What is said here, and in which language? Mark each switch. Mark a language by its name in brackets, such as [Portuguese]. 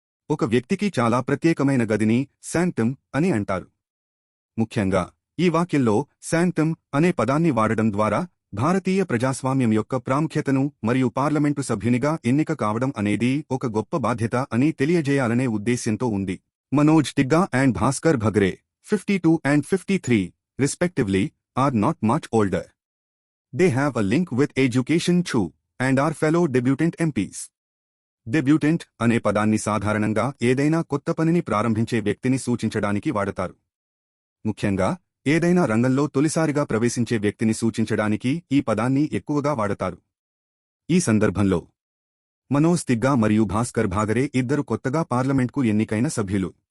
[Telugu] ఒక వ్యక్తికి చాలా ప్రత్యేకమైన గదిని శాంక్టమ్ అని అంటారు. ముఖ్యంగా ఈ వాక్యంలో శాంక్టమ్ అనే పదాన్ని వాడడం ద్వారా భారతీయ ప్రజాస్వామ్యం యొక్క ప్రాముఖ్యతను మరియు పార్లమెంటు సభ్యునిగా ఎన్నిక కావడం అనేది ఒక గొప్ప బాధ్యత అని తెలియజేయాలనే ఉద్దేశ్యంతో ఉంది. [English] Manoj Tigga and Bhaskar Bhagare, 52 and 53, respectively, are not much older. They have a link with education too, and are fellow debutant MPs. [Telugu] Debutante అనే పదాన్ని సాధారణంగా ఏదైనా కొత్త పనిని ప్రారంభించే వ్యక్తిని సూచించడానికి వాడతారు. ముఖ్యంగా ఏదైనా రంగంలో తొలిసారిగా ప్రవేశించే వ్యక్తిని సూచించడానికి ఈ పదాన్ని ఎక్కువగా వాడతారు. ఈ సందర్భంలో మనోజ్ తిగ్గా మరియు భాస్కర్ భాగరే ఇద్దరు కొత్తగా పార్లమెంట్కు ఎన్నికైన సభ్యులు.